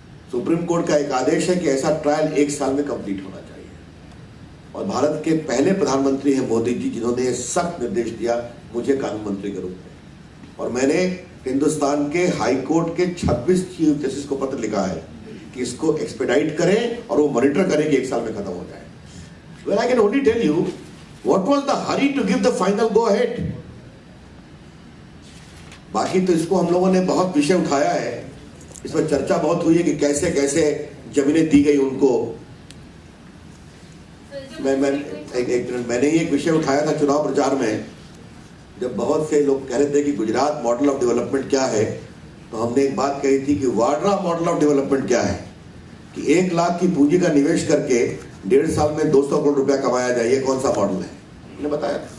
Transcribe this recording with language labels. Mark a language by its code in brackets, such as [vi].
[hi] Supreme court का एक आदेश है कि ऐसा ट्रायल 1 साल में कंप्लीट होना चाहिए। और भारत के पहले प्रधानमंत्री हैं मोदी जी, जिन्होंने सख्त निर्देश दिया मुझे कानून मंत्री के रूप में, और मैंने हिंदुस्तान के हाई कोर्ट के 26 चीफ जस्टिस को पत्र लिखा है कि इसको एक्सपेडाइट करें और वो मॉनिटर करें कि 1 साल में खत्म हो जाए. [en] Well, I can only tell you what was the hurry to give the final go ahead. [hi] बाकी तो इसको हम लोगों ने बहुत विषय उठाया है, इसमें चर्चा बहुत हुई है कि कैसे कैसे जमीनें दी गई उनको. मैंने ये एक विषय उठाया था चुनाव प्रचार में, जब बहुत से लोग कह रहे थे कि गुजरात [en] model of development [hi] क्या है, तो हमने एक बात कही थी कि वाड्रा मॉडल ऑफ डेवलपमेंट क्या है, कि 1 लाख की पूंजी का निवेश करके 1.5 साल में 200 करोड़ रुपया कमाया जाए. ये कौन सा मॉडल है? मैंने बताया.